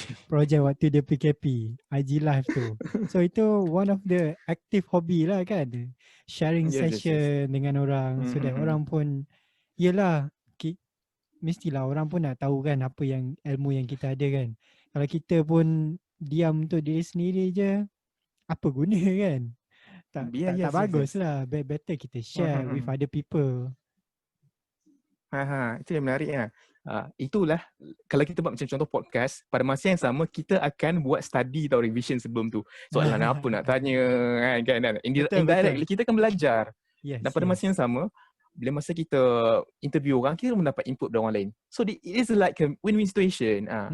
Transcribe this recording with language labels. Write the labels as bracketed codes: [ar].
[ms] Project waktu dia PKP, IG live tu. So itu [en] one of the active hobby [ms] lah kan. Sharing session dengan orang [en] so that [ms] orang pun yelah mestilah orang pun nak tahu kan apa yang ilmu yang kita ada kan. Kalau kita pun diam untuk diri sendiri je, apa guna kan? Tak bagus lah. [en] Better [ms] kita [en] share with other people. [ms] Itu yang menarik lah. Itulah kalau kita buat macam contoh podcast, pada masa yang sama kita akan buat study atau revision sebelum tu. Soalan apa nak tanya kan. Indirectly kita akan belajar. Dan pada masa yang sama, bila masa kita interview orang, kita mendapat input dari orang lain. [en] So it is like a win-win situation.